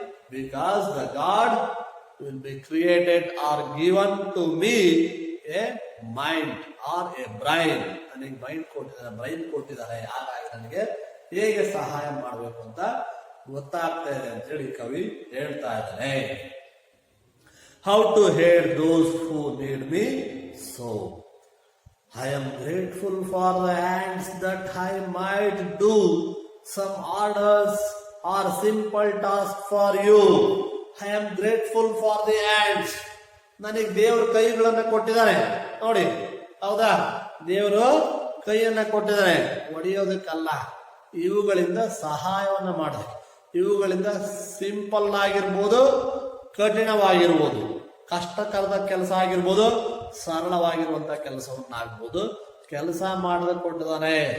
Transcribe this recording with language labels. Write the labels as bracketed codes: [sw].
[en] Because the God will be created or given to me a mind or a brain. [kn] ನನಗೆ mind ಕೊಟ್ಟಿದ್ದಾರೆ, brain ಕೊಟ್ಟಿದ್ದಾರೆ, ಹಾಗಾಗಿ ನನಗೆ ಹೇಗೆ ಸಹಾಯ ಮಾಡಬೇಕು ಅಂತ ಗೊತ್ತಾಗ್ತಾ ಇದೆ ಅಂತೇಳಿ ಕವಿ ಹೇಳ್ತಾ ಇದ್ದಾರೆ. [en] How to hear those who need me. So I am grateful for the hands that I might do some orders or simple task for you. I am grateful for the hands. [kn] ನನಗೆ ದೇವರು ಕೈಗಳನ್ನ ಕೊಟ್ಟಿದ್ದಾರೆ ನೋಡಿ. ಹೌದಾ? ದೇವರು ಕೈಯನ್ನ ಕೊಟ್ಟಿದ್ದಾರೆ, ಹೊಡೆಯೋದಕ್ಕಲ್ಲ, ಇವುಗಳಿಂದ ಸಹಾಯವನ್ನ ಮಾಡೋದು. ಇವುಗಳಿಂದ ಸಿಂಪಲ್ ಆಗಿರ್ಬೋದು, ಕಠಿಣವಾಗಿರ್ಬೋದು, ಕಷ್ಟಕರದ ಕೆಲಸ ಆಗಿರ್ಬೋದು, ಸರಳವಾಗಿರುವಂತ ಕೆಲಸವನ್ನ ಆಗ್ಬೋದು, ಕೆಲಸ ಮಾಡದ ಕೊಟ್ಟಿದ್ದಾನೆ.